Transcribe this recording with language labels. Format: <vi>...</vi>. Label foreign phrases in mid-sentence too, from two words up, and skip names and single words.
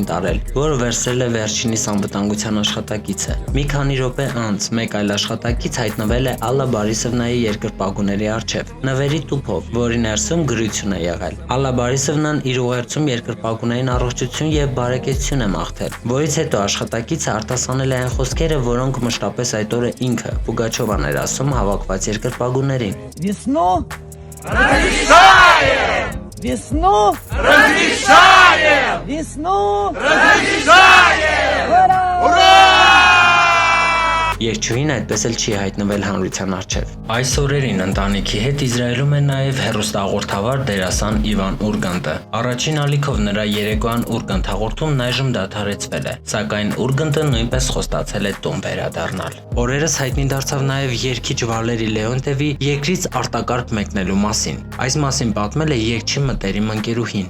<hy>տարել, որը վերցրել է վերջինիս անվտանգության աշխատակիցը։ Մի քանի րոպե անց մեկ այլ աշխատակից հայտնվել է Ալլա Բարիսովնայի երկրպագուների առջև, նվերի տուփով, որի ներսում գրություն է եղել։ Ալլա Բարիսովնան իր ուղերձում երկրպագուներին առողջություն եւ բարեկեցություն է մաղթել, որից հետո աշխատակիցը արտասանել է այն խոսքերը, որոնք մշտապես այդ օրը ինքը Պուգաչովան էր ասում հավաքված երկրպագուներին։</hy> <ru>Весну разрешаем! Весну разрешаем! Весну разрешаем! Ура!</ru> <hy>Երգչուհին այդպես էլ չի հայտնվել հանրության առջև։ Այս օրերին ընտանիքի հետ Իսրայելում է նաև հեռուստահաղորդավար դերասան Իվան Ուրգանտը։ Առաջին ալիքով նրա երեկոյան Ուրգանտ հաղորդումն այժմ դադարեցվել է, սակայն Ուրգանտը նույնպես խոստացել է տուն վերադառնալ։ Օրերս հայտնի դարձավ նաև երգիչ Վալերի Լեոնտևի երկրից արտակարգ մեկնելու մասին։ Այս մասին պատմել է երգչի մտերիմ ընկերուհին։</hy>